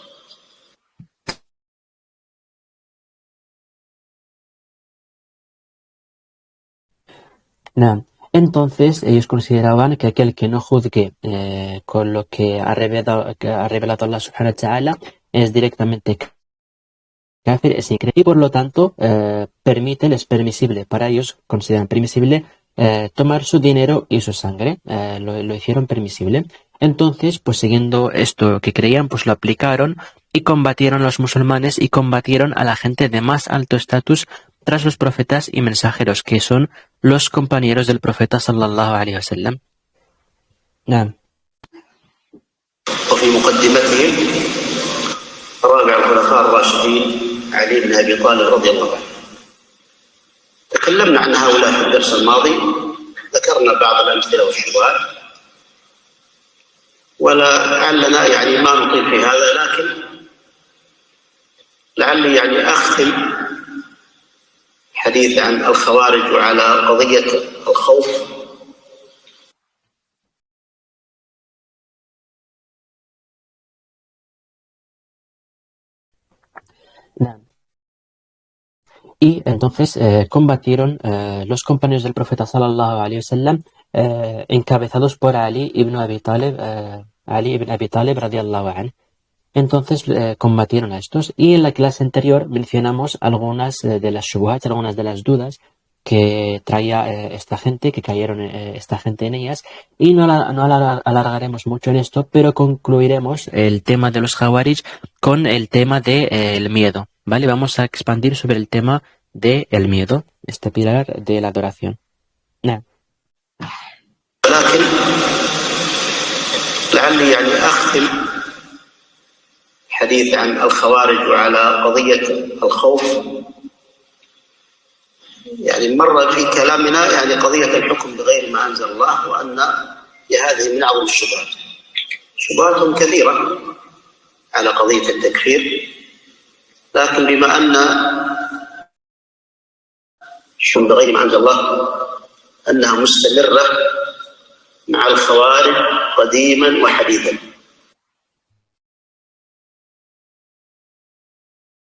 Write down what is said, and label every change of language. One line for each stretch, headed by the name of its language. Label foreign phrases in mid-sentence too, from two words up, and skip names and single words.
Arabic: نعم.
Spanish: Entonces ellos consideraban que aquel que no juzgue con lo que ha revelado Allah
Arabic: سبحانه وتعالى
Spanish: es directamente kafir, es increíble y por lo tanto es permisible para ellos, consideran permisible tomar su dinero y su sangre, lo hicieron permisible. Entonces, pues siguiendo esto que creían, pues lo aplicaron y combatieron a los musulmanes y combatieron a la gente de más alto estatus tras los profetas y mensajeros, que son los compañeros del profeta
Arabic: صلى الله عليه وسلم. نعم. وفي مقدمتهم رابع الخلفاء الراشدين علي بن أبي طالب رضي الله عنه. تكلمنا عن هؤلاء في الدرس الماضي، ذكرنا بعض الأمثلة والشبهات، ولعلنا يعني ما نطيل في هذا، لكن لعلي يعني أختم حديث عن الخوارج وعلى قضية الخوف. نعم.
Spanish: Y entonces combatieron los compañeros del profeta
Arabic: صلى الله عليه وسلم
Spanish: encabezados por Ali ibn Abi Talib
Arabic: رضي الله عنه.
Spanish: Entonces combatieron a estos y en la clase anterior mencionamos algunas de las shubuhat, algunas de las dudas que traía esta gente, que cayeron esta gente en ellas y no alargaremos mucho en esto, pero concluiremos el tema de los Jawarij con el tema del miedo, ¿vale? Vamos a expandir sobre el tema del miedo, este pilar de la adoración.
Arabic: نعم. لكن لعلي يعني أختم حديث عن الخوارج وعلى قضية الخوف. يعني مر في كلامنا يعني قضية الحكم بغير ما أنزل الله، وأن هذه من أعظم الشبهات، شبهات كثيرة على قضية التكفير، لكن بما أن الحكم بغير ما أنزل الله أنها مستمرة مع الخوارج قديما وحديثا.